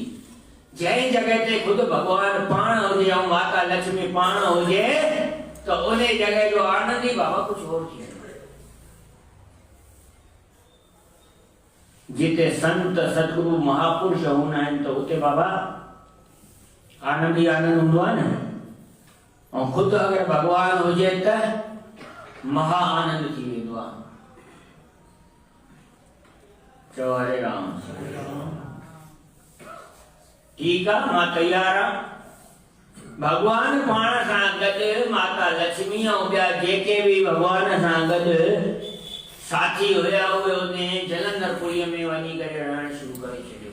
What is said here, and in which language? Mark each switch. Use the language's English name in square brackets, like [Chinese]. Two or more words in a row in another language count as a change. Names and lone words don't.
[Sindhi] जंहिं जॻह ते ख़ुदि भगवान पाण हुजे ऐं माता लक्ष्मी पाण हुजे त उन जॻह जो आनंद ई बाबा कुझु और थी वेंदो। जिते संत सतगुरु महापुरुष हूंदा आहिनि त उते बाबा आनंद ई आनंद हूंदो आहे न। ऐं ख़ुदि अगरि भगवान हुजे त महा आनंद थी वेंदो आहे। चओ हरे राम। ठीकु आहे, मां तयार आहियां। भगवान पाण सां गॾु माता लक्ष्मी ऐं ॿिया जेके बि भगवान सां गॾु साथी हुया उहे उन जलंधरपुरीअ में वञी करे रहणु शुरू करे छॾियो।